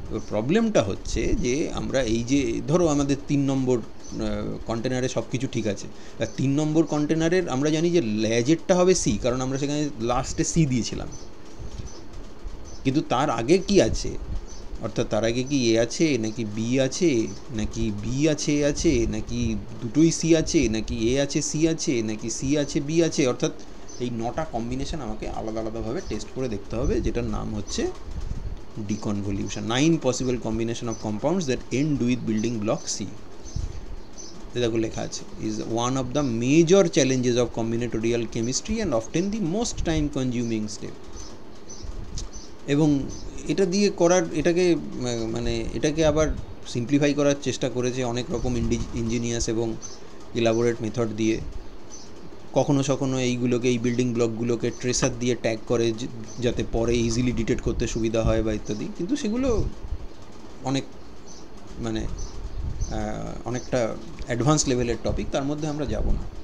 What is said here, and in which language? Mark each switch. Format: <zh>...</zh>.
<bn>প্রবলেমটা হচ্ছে যে আমরা এই যে ধরো আমাদের 3 নম্বর কন্টেনারে সব কিছু ঠিক আছে, আর 3 নম্বর কন্টেনারের আমরা জানি যে লেজেরটা হবে সি, কারণ আমরা সেখানে লাস্টে সি দিয়েছিলাম, কিন্তু তার আগে কি আছে, অর্থাৎ তার আগে কি এ আছে নাকি বি আছে, নাকি বি আছে এ আছে, নাকি দুটোই সি আছে, নাকি এ আছে সি আছে, নাকি সি আছে বি আছে, অর্থাৎ এই 9টা কম্বিনেশন আমাকে আলাদা আলাদাভাবে টেস্ট করে দেখতে হবে, যেটার নাম হচ্ছে deconvolution.</bn> <en>9 possible combination of compounds that end with building block C.</en> <bn>দেখো লেখা আছে,</bn> <en>is one of the major challenges of combinatorial chemistry and often the most time consuming step.</en> <bn>এবং এটা দিয়ে করার, এটাকে মানে এটাকে আবার সিম্পলিফাই করার চেষ্টা করেছে অনেক রকম ইঞ্জিনিয়ার্স এবং ইলাবোরেট মেথড দিয়ে। কখনো সখনো এইগুলোকে, এই বিল্ডিং ব্লকগুলোকে ট্রেসার দিয়ে ট্যাগ করে যাতে পরে ইজিলি ডিটেক্ট করতে সুবিধা হয় বা ইত্যাদি, কিন্তু সেগুলো অনেক মানে অনেকটা অ্যাডভান্স লেভেলের টপিক, তার মধ্যে আমরা যাব না।</bn>